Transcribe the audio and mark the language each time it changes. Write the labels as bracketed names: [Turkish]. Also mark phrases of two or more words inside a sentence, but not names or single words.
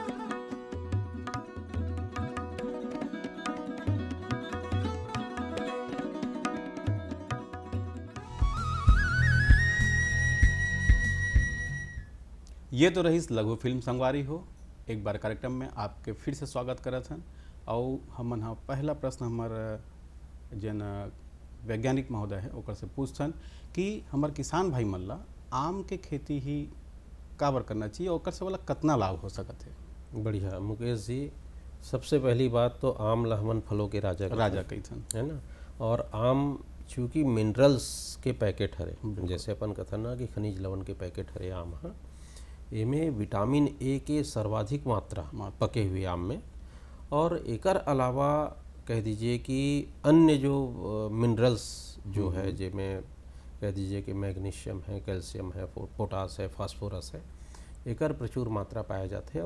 [Chhattisgarhi] ये तो रही लघु फिल्म संगवारी हो। एक बार कार्यक्रम में आपके फिर से स्वागत करत हन। और हमन हाँ पहला प्रश्न हमार जन वैज्ञानिक महोदय है ओकर से पूछन कि हमार किसान भाई मन ला आम के खेती ही काबर करना चाहिए, ओकर से वाला कितना लाभ हो सकत है। बढ़िया मुकेश जी, सबसे पहली बात तो आम ला हमन फलों के राजा कहथन, है ना। और आम चूँकि मिनरल्स के पैकेट हरे, जैसे अपन कथन ना कि खनिज लवण के पैकेट हरे आम, हाँ इमें विटामिन ए के सर्वाधिक मात्रा पके हुए आम में, और एकर अलावा कह दीजिए कि अन्य जो मिनरल्स जो है जिनमें कह दीजिए कि मैग्नीशियम है, कैल्शियम है, पोटास है, फास्फोरस है, एकर प्रचुर मात्रा पाया जाता है।